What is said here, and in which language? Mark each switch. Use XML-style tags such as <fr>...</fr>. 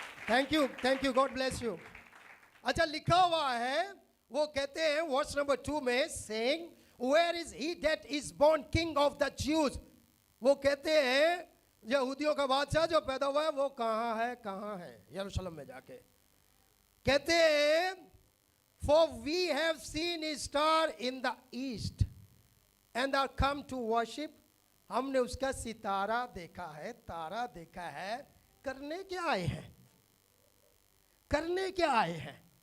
<en>Thank you, God bless you.</en> <hi>अच्छा लिखा हुआ है, वो कहते हैं वर्स नंबर 2 में,</hi> <en>Saying where is he that is born king of the Jews.</en> <hi>वो कहते हैं यहूदियों का बादशाह जो पैदा हुआ है वो कहाँ है, कहाँ है? यरूशलेम में जाके। कहते हैं</hi> <en>for we have seen his star in the east and are come to worship।</en> <hi>हमने उसका सितारा देखा है, तारा देखा है। करने क्या आए हैं? करने क्या आए हैं?</hi>